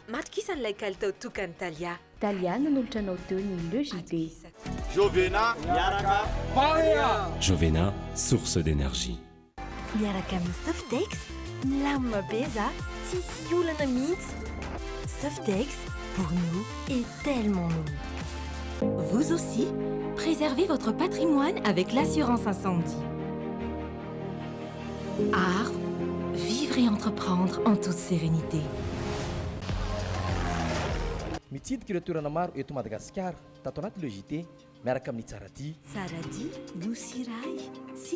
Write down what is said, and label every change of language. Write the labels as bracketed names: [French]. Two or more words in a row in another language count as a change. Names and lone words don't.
[Malagasy] Matokisa n'ilay kalitao tokany Talia. Talia nanolotra anao teo ny LEJT. Jovena miaraka Paya. [French] Jovena, source d'énergie. Miaraka amin'ny Softex, milamina be za, tsisy olana mihitsy. Softex, pour nous, est tellement nous. Vous aussi, préservez votre patrimoine avec l'assurance incendie. Art, vivre et entreprendre en toute sérénité. [Malagasy] mitsidika ireo toerana maro eto Madagasikara tato anaty logité miaraka amin'ny tsaradia Saradi, Nosy Ray,